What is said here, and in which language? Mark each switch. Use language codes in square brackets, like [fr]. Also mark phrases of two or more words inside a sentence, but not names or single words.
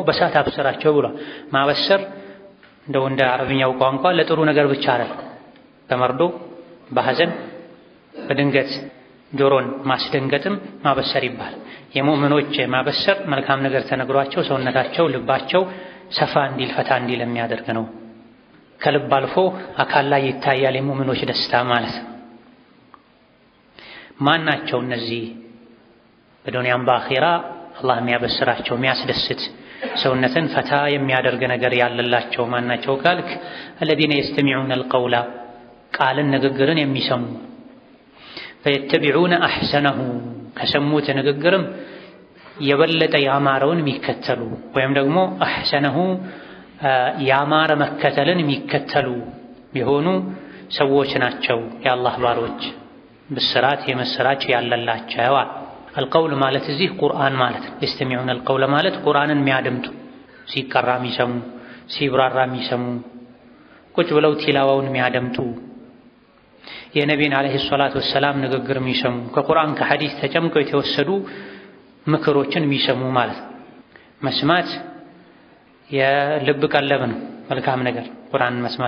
[am] በእሳት አብስራቸው ብሏል። ማበሰር እንደው እንደ አረብኛው ቋንቋ ለጥሩ ነገር ብቻ አይደለም። በመርዶ በሐዘን በድንገት ጆሮን ማስደንገጥም ማበሰር ይባላል። የሙእሚኖች ማበሰር መልካም ነገር ተነግሯቸው ሰውነታቸው ልባቸው ሰፋ እንዲል ፈታ እንዲል የሚያደርግ ነው። ከልብ አልፎ አካል ላይ ይታያል የሙእሚኖች ደስታ ማለት ነው። ማን ናቸው እነዚህ በዱንያም በአኺራ አላህ የሚያበስራቸው የሚያስደስት ሰውነትን ፈታ የሚያደርግ ነገር ያለላቸው ማን ናቸው ካልክ [ar] الذين يستمعون القول [am] ቃልን ንግግርን የሚሰሙ [ar] فيتبعون احسنه [am] ከሰሙት ንግግርም የበለጠ ያማረውን የሚከተሉ ወይም ደግሞ احسنه ያማረ መከተልን የሚከተሉ የሆኑ ሰዎች ናቸው የአላህ ባሮች ብስራት የመስራች ያለላቸው። القول ማለት እዚህ ቁርአን ማለት ነው። [ar] يستمعون القول [am] ማለት ቁርአንን የሚያደምጡ ሲቀራ የሚሰሙ ሲብራራ የሚሰሙ ቁጭ ብለው ቲላዋውን የሚያደምጡ የነቢይን [ar] عليه الصلاة والسلام [am] ንግግር የሚሰሙ ከቁርአን ከሐዲስ ተጨምቀው የተወሰዱ ምክሮችን የሚሰሙ ማለት ነው። መስማት የልብ ቀለብ ነው። መልካም ነገር ቁርአንን መስማት